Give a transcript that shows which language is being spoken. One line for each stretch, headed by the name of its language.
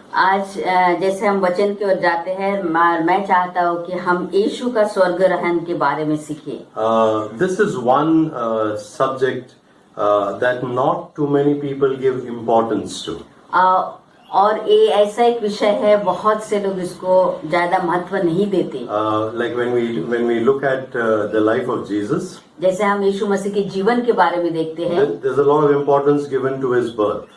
Hindi: आज जैसे हम वचन की ओर जाते हैं, मैं चाहता हूँ कि हम यीशु का स्वर्ग रहन के बारे में सीखें।
English: This is one subject that not too many people give importance to.
Hindi: और ये ऐसा एक विषय है, बहुत से लोग इसको ज्यादा महत्व नहीं देते।
English: Like when we look at the life of Jesus,
Hindi: जैसे हम यीशु मसीह के जीवन के बारे में देखते हैं,
English: there's a lot of importance given to his birth.